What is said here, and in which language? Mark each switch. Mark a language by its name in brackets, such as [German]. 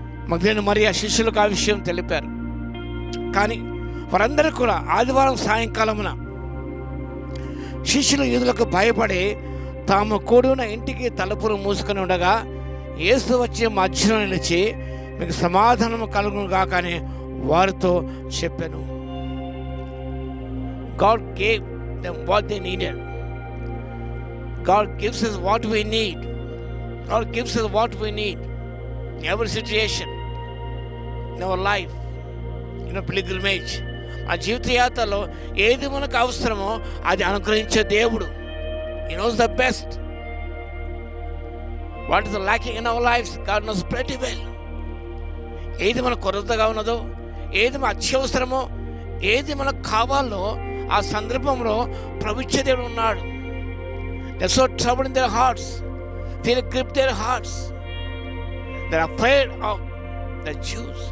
[Telugu] మగ్దలేనే మరియ శిష్యులకు ఆ విషయం తెలిపారు. కానీ వారందరూ కూడా ఆదివారం సాయంకాలమున శిష్యులు యూదులకు భయపడి తాము కూడిన ఇంటికి తలుపులు మూసుకొని ఉండగా యేసు వచ్చి మధ్యలో నిలిచి మీకు సమాధానము కలుగును గాక అని వారితో చెప్పాను. [English] God gave them what they needed. God gives us what we need. God gives us what we need in every situation, in our life, in our pilgrimage. [Telugu] ఆ జీవిత యాత్రలో ఏది మనకు అవసరమో అది అనుగ్రహించే దేవుడు. [English] He knows the best. What is lacking in our lives, God knows pretty well. [Telugu] ఏది మనకు కొరతగా ఉన్నదో, ఏది మన అత్యవసరమో, ఏది మనకు కావాలో ఆ సందర్భంలో ప్రభుత్వ దేవుడు ఉన్నాడు. [English] They are so troubled in their hearts. They grip their hearts. They are afraid of the Jews.